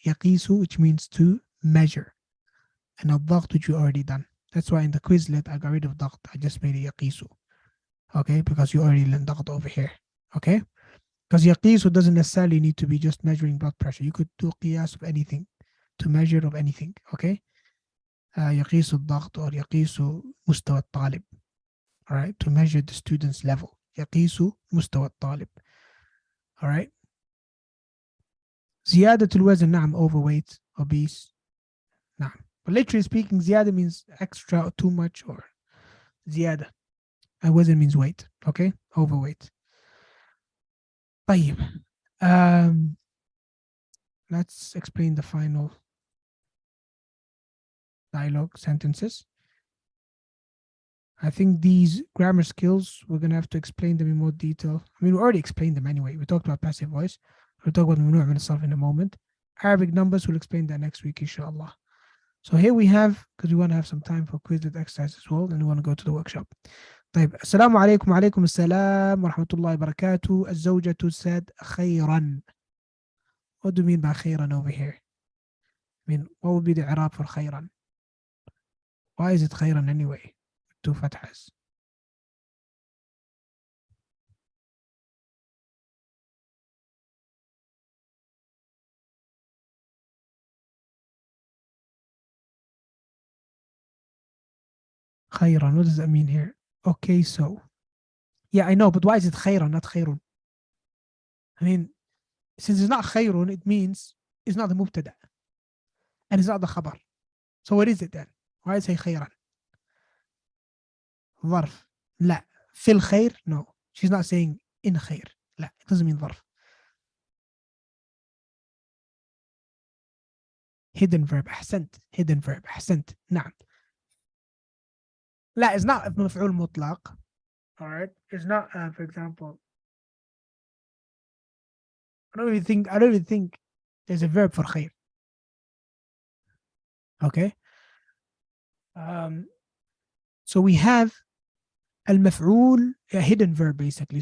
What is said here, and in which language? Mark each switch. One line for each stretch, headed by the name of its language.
English: يقيس, which means to measure, and الضغط, which you already done. That's why in the Quizlet I got rid of ضغط. I just made it يقيس. Okay, because you already learned ضغط over here. Okay, because يقيس doesn't necessarily need to be just measuring blood pressure. You could do قياس of anything, to measure of anything. Okay,
Arabic: يقيس الضغط or يقيس مستوى الطالب.
English: All right, to measure the student's level.
Arabic: يقيس مستوى الطالب.
English: All right.
Arabic: زيادة الوزن, نعم,
English: overweight, obese.
Arabic: نعم.
English: But literally speaking, زيادة means extra or too much, or زيادة. And وزن means weight. Okay, overweight.
Arabic: طيب.
English: Let's explain the final dialogue sentences. I think these grammar skills, we're going to have to explain them in more detail. I mean, we already explained them anyway. We talked about passive voice. We'll talk about ممنوع من الصرف in a moment. Arabic numbers, we'll explain that next week, inshallah. So here we have, because we want to have some time for Quizlet exercise as well, and we want to go to the workshop.
Arabic: طيب. السلام عليكم. وعليكم السلام ورحمة الله وبركاته. الزوجة said خيرا.
English: What do you mean by خيرا over here? I mean, what would be the إعراب for خيرا? Why is it خيرا anyway? Two fathas. خيرا, what does that mean here? Okay, so yeah, I know, but why is it خيرا, not خير? I mean, since it's not خير, it means it's not the mubtada and it's not the khabar. So what is it then? Why is it خيرا?
Arabic: ظرف. لا. في الخير?
English: No. She's not saying in خير.
Arabic: لا.
English: It doesn't mean ظرف. Hidden verb.
Arabic: أحسنت. Hidden verb. أحسنت. نعم. لا,
English: it's not مفعول مطلق. All right, it's not. For example, I don't even think there's a verb for خير. Okay. So we have المفعول, a hidden verb basically.